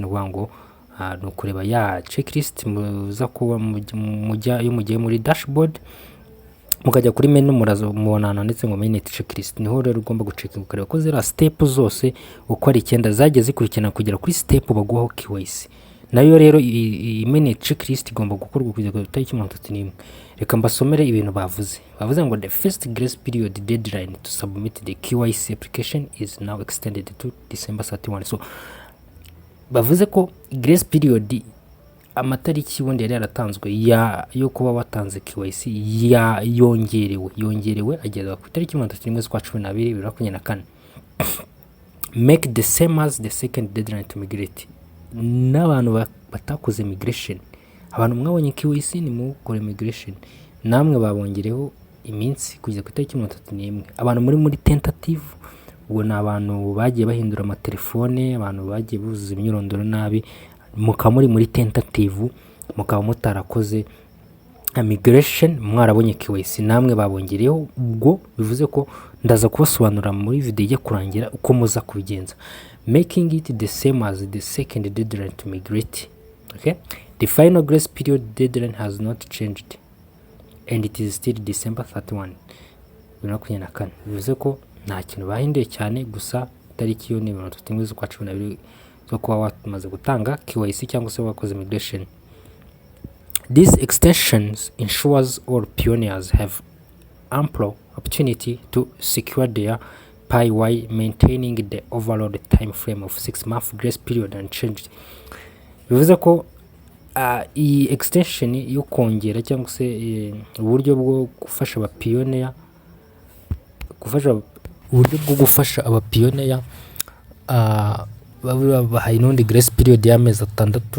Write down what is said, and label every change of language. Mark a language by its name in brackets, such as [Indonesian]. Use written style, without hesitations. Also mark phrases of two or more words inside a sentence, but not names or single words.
[Kinyarwanda] N'uvuga ngo no kureba ya checklist muza kuba mugiye muri dashboard mukajya kuri menu mubonana ndetse ngo [English] mainnet checklist, [Kinyarwanda] niho rero ugomba gucekinga ukareba ko zira step zose uko ari 9 zagiye zikurikirana kugera kuri step baguhaho KYC. Nayo rero iyi [English] mainnet checklist [Kinyarwanda] igomba gukorwa kugeza ku tariki 31. Reka mbasomere ibintu bavuze ngo [English] the first grace period deadline to submit the KYC application is now extended to December 31. [Kinyarwanda] So bavuze ko [English] grace period [Kinyarwanda] amatariki ubundi yari yaratanzwe yo kuba watanze KYC yongerewe ageza ku tariki 31 z'ukwa 12 2024. [English] Make the same as the second deadline to migrate. [Kinyarwanda] N'abantu batakoze migration, abantu mwabonye KYC ni mukore migration, namwe babongereho iminsi kugeza ku tariki 31. Abantu muri tentative, ubwo ni abantu bagiye bahindura amatelefone, abantu bagiye buzuza imyirondoro nabi, mukaba muri tentative, mukaba mutarakoze migration, mwarabonye KYC namwe babongereho. Ubwo bivuze ko ndaza kubasobanura muri video ijya kurangira uko muza kubigenza. [English] Making it the same as the second deadline to migrate. Okay, the final grace period deadline has not changed and it is still December 31, 2024. [Kinyarwanda] Bivuze ko nta kintu bahinduye cyane, gusa tariki yo ni 31 z'ukwa 12 zo kuba wamaze gutanga KYC cyangwa se wakoze migration. [English] These extensions ensures all pioneers have ample opportunity to secure their Pi while maintaining the overall time frame of 6-month grace period unchanged. [Kinyarwanda] Bivuze ko iyi extension yo kongera cyangwa se uburyo bwo gufasha abapioneer babahaye n'undi [English] grace period [Kinyarwanda] y'amezi 6.